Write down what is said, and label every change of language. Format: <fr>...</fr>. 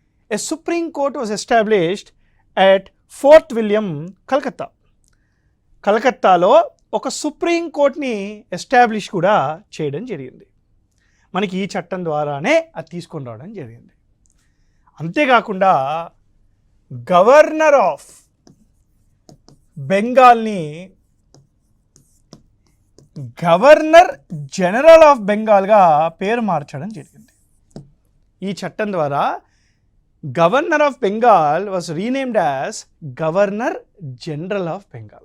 <en>A Supreme Court was established at Fort William, Calcutta.</en> <te>కలకత్తాలో ఒక supreme కోర్ట్ని establish కూడా చేయడం జరిగింది. మనకి ఈ చట్టం ద్వారానే అది తీసుకొని రావడం జరిగింది. అంతేకాకుండా governor of బెంగాల్ని governor general of బెంగాల్గా పేరు మార్చడం జరిగింది. ఈ చట్టం ద్వారా</te> <en>Governor of Bengal was renamed as Governor General of Bengal.</en>